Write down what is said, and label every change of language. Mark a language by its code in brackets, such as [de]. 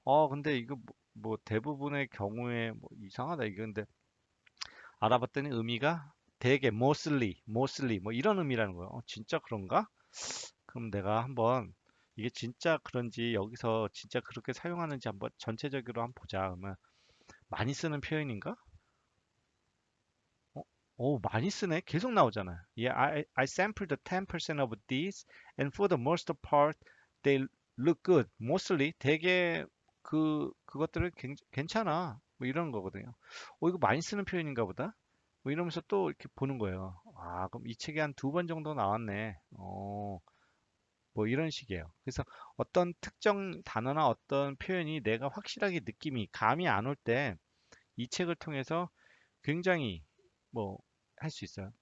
[ko] 근데 이거 뭐 대부분의 경우에 뭐 이상하다 이거 근데 알아봤더니 의미가 대개 mostly 뭐 이런 의미라는 거예요. 진짜 그런가? 그럼 내가 한번 이게 진짜 그런지 여기서 진짜 그렇게 사용하는지 한번 전체적으로 한번 보자. 그러면 많이 쓰는 표현인가? 어, 많이 쓰네. 계속 나오잖아. [en] Yeah, I sampled 10% of these, and for the most part, they look good. [ko] Mostly, 되게 그것들은 괜찮아. 뭐 이런 거거든요. 이거 많이 쓰는 표현인가 보다. 뭐 이러면서 또 이렇게 보는 거예요. 아, 그럼 이 책에 한 두 번 정도 나왔네. 뭐 이런 식이에요. 그래서 어떤 특정 단어나 어떤 표현이 내가 확실하게 느낌이 감이 안 올 때 이 책을 통해서 굉장히 뭐 할 수 있어요.